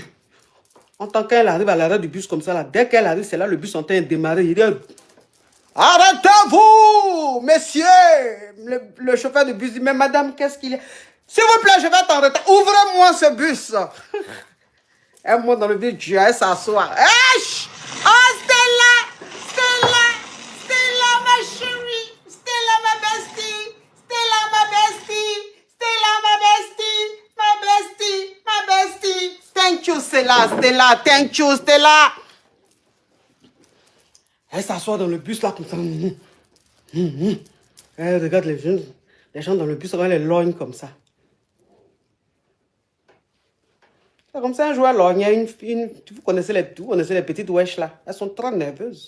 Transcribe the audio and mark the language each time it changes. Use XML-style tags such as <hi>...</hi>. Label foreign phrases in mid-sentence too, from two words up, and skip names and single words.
<fr>En tant qu'elle arrive à l'arrêt du bus comme ça, là, dès qu'elle arrive, c'est là le bus en train de démarrer. Il dit, arrêtez-vous, messieurs. Le chauffeur de bus dit, mais madame, qu'est-ce qu'il y a? S'il vous plaît, je vais être en retard. Ouvrez-moi ce bus. Elle monte dans le bus, elle s'assoit. Oh, Stella, Stella, Stella, ma chérie. Stella, ma bestie. Stella, ma bestie. Stella, ma bestie. Ma bestie.</fr> <en>Thank you, Stella, Stella. Thank you, Stella.</en> <fr>Elle s'assoit dans le bus là comme ça. Elle regarde les gens dans le bus, elle les lorgne comme ça. C'est comme ça un jour elle lorgne. Vous connaissez les petites wesh là. Elles sont très nerveuses.</fr>